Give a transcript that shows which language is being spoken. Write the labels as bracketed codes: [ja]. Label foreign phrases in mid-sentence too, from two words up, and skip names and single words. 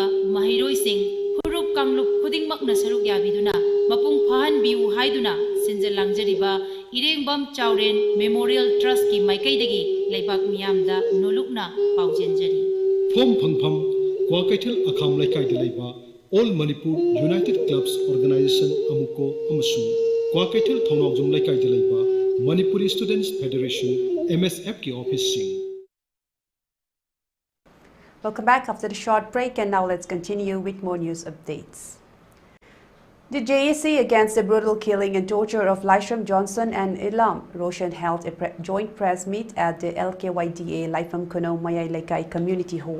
[mni] ꯃꯍꯩꯔꯣꯏꯁꯤꯡ ꯐꯨꯔꯨꯞ ꯀꯥꯡꯂꯨꯞ ꯈꯨꯗꯤꯡꯃꯛꯅ ꯁꯔꯨꯛ ꯌꯥꯕꯤꯗꯨꯅ ꯃꯄꯨꯡ ꯐꯥꯍꯟꯕꯤꯌꯨ ꯍꯥꯏꯗꯨꯅ ꯁꯤꯟꯖ ꯂꯥꯡꯖꯔꯤꯕ ꯏꯔꯦꯡꯕꯝ ꯆꯥꯎꯔꯦꯟ ꯃꯦꯃꯣꯔꯤꯌꯦꯜ ꯇ꯭ꯔꯁꯠꯀꯤ ꯃꯥꯏꯀꯩꯗꯒꯤ ꯂꯩꯕꯥꯛ ꯃꯤꯌꯥꯝꯗ ꯅꯣꯂꯨꯛꯅ ꯄꯥꯎꯖꯦꯟꯖꯔꯤ꯫ ꯐꯣꯝ ꯐꯪꯐꯝ ꯀ꯭ꯋꯥꯀꯩꯊꯦꯜ ꯑꯈꯥꯝ ꯂꯩꯀꯥꯏꯗ ꯂꯩꯕ ꯑꯣꯜ ꯃꯅꯤꯄꯨꯔ ꯌꯨꯅꯥꯏꯇꯦꯗ ꯀ꯭ꯂꯕꯁ ꯑꯣꯔꯒꯅꯥꯏꯖꯦꯁꯟ ꯑꯃꯨꯀꯣ ꯑꯃꯁꯨꯡ ꯀ꯭ꯋꯥꯀꯩꯊꯦꯜ ꯊꯧꯅꯥꯎꯖꯝ ꯂꯩꯀꯥꯏꯗ ꯂꯩꯕ ꯃꯅꯤꯄꯨꯔꯤ ꯁ꯭ꯇꯨꯗꯦꯟꯠꯁ ꯐꯦꯗरेशन MSFꯒꯤ ꯑꯣꯐꯤꯁꯁꯤꯡ꯫ [en] Welcome back after the short break, and now let's continue with more news updates. The JAC against the brutal killing and torture of Laishram Johnson and Ilam Roshan held a joint press meet at the LKYDA Laifam Kuno Mayai Lekai Community Hall.